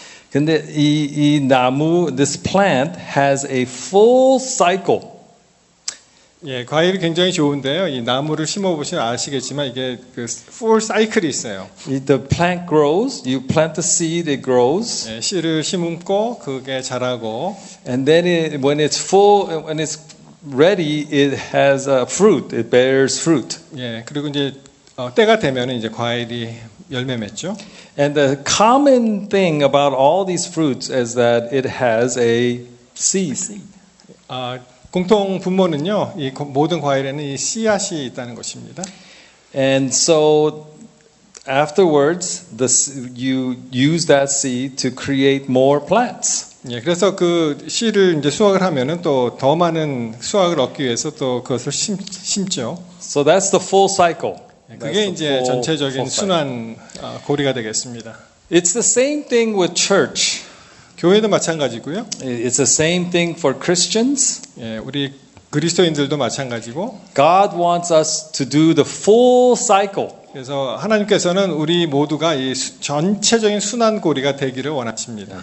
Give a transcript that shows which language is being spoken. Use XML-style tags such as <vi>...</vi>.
<en>근데 이 나무, this plant has a full cycle.</en> <ko>예, 과일이 굉장히 좋은데요. 이 나무를 심어 보시면 아시겠지만 이게 그 풀 사이클이 있어요.</ko> <en>The plant grows. You plant the seed, it grows,</en> <ko>예, 씨를 심고 그게 자라고</ko> <en>and then when it's full, when it's ready, it has a fruit. It bears fruit.</en> <ko>예, 그리고 이제 때가 되면 이제 과일이 열매 맺죠.</ko> <en>And the common thing about all these fruits is that it has a seed.</en> <ko>공통 분모는요. 이 모든 과일에는 이 씨앗이 있다는 것입니다.</ko> <en>And so afterwards, you use that seed to create more plants.</en> <ko>예, 그래서 그 씨를 이제 수확을 하면은 또 더 많은 수확을 얻기 위해서 또 그것을 심죠.</ko> <en>So that's the full cycle.</en> <ko>그게</ko> <en>That's the</en> <ko>이제</ko> <en>full</en> <ko>전체적인</ko> <en>cycle.</en> <ko>순환 고리가 되겠습니다.</ko> <en>It's the same thing with church.</en> <ko>교회도 마찬가지고요.</ko> <en>It's the same thing for Christians.</en> <ko>예, 우리 그리스도인들도 마찬가지고.</ko> <en>God wants us to do the full cycle.</en> <ko>그래서 하나님께서는 우리 모두가 이 전체적인 순환 고리가 되기를 원하십니다.</ko>